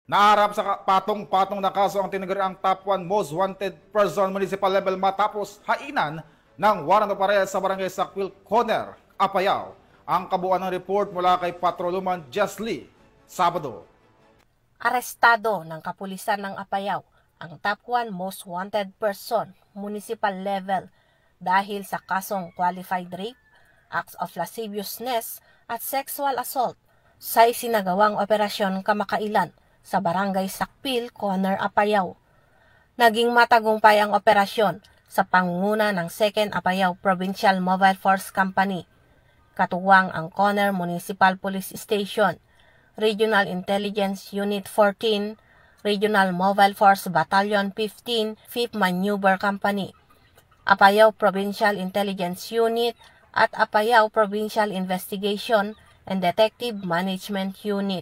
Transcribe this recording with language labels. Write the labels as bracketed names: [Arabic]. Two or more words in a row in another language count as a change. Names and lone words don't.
[Filipino] Naharap sa patong-patong na kaso ang tinaguriang [English] top 1 most wanted person municipal level [Filipino] matapos hainan ng [English] warrant of arrest [Filipino] sa barangay Sakwil, Conner, Apayao. Ang kabuuan ng report mula kay Patroluman Jesly Sabado. Arestado ng kapulisan ng Apayao ang [English] top 1 most wanted person municipal level [Filipino] dahil sa kasong [English] qualified rape, acts of lasciviousness [Filipino] at [English] sexual assault [Filipino] sa isinagawang operasyon kamakailan sa barangay Sakpil, Conner, Apayao. Naging matagumpay ang operasyon sa pangunguna ng 2nd Apayao Provincial Mobile Force Company, katuwang ang Conner Municipal Police Station, Regional Intelligence Unit 14, Regional Mobile Force Battalion 15, 5th Maneuver Company, Apayao Provincial Intelligence Unit at Apayao Provincial Investigation and Detective Management Unit.